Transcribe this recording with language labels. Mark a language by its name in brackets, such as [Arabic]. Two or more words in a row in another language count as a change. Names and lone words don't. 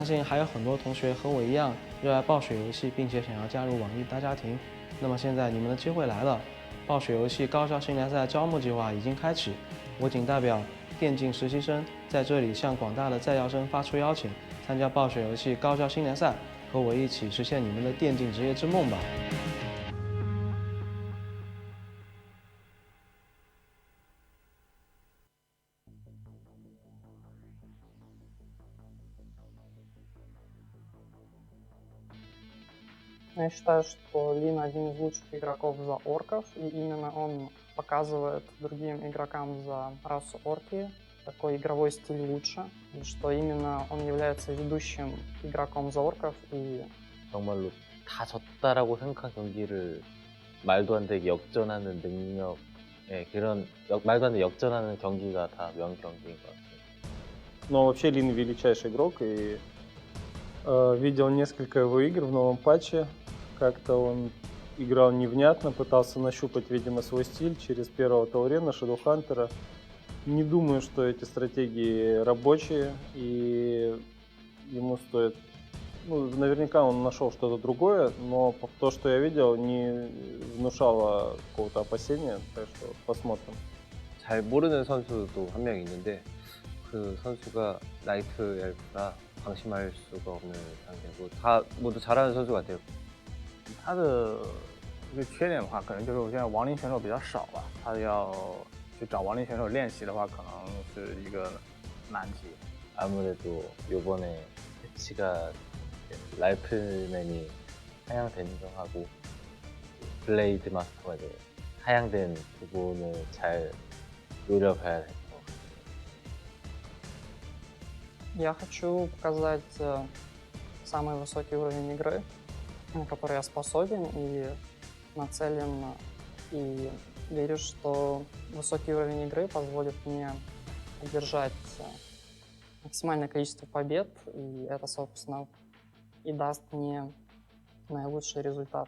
[Chinese] 相信还有很多同学和我一样热爱暴雪游戏，并且想要加入网易大家庭。那么现在你们的机会来了，暴雪游戏高校新联赛招募计划已经开启。我仅代表电竞实习生在这里向广大的在校生发出邀请，参加暴雪游戏高校新联赛，和我一起实现你们的电竞职业之梦吧。 [Russian] Я считаю, что Лин один из лучших игроков за орков, и именно он показывает другим игрокам за расу орки, какой игровой стиль лучше, и что именно он является ведущим игроком за орков. И [Korean] 정말로 다 졌다라고 생각한 경기를 말도 안 되게 역전하는 능력, 그런 말도 안 되게 역전하는 경기가 다 명경기인 것 같아요. [Russian] Но вообще Лин величайший игрок, и видел несколько его игр в новом патче. Как-то он играл невнятно, пытался нащупать, видимо, свой стиль через первого Таурена, Шадоухантера. Не думаю, что эти стратегии рабочие, и ему стоит... Ну, наверняка он нашел что-то другое, но то, что я видел, не внушало какого-то опасения, так что посмотрим. [Korean] 잘 모르는 선수도 한 명 있는데 그 선수가 나이트 엘프라 방심할 수가 없는 상대고 다 모두 잘하는 선수 같아요. [Chinese] 他的一个缺点的话，可能就是我现在亡灵选手比较少吧，他要去找亡灵选手练习的话，可能是一个难题。 [Korean] 아무래도 요번에 패치가 라이플맨이 하향된 거 하고 블레이드 마스터가 이제 하향된 부분을 잘 노려봐야 될 것 같아요. [Russian] я хочу показать самый высокий уровень игры, на который я способен и нацелен, и верю, что высокий уровень игры позволит мне одержать максимальное количество побед, и это, собственно, и даст мне наилучший результат.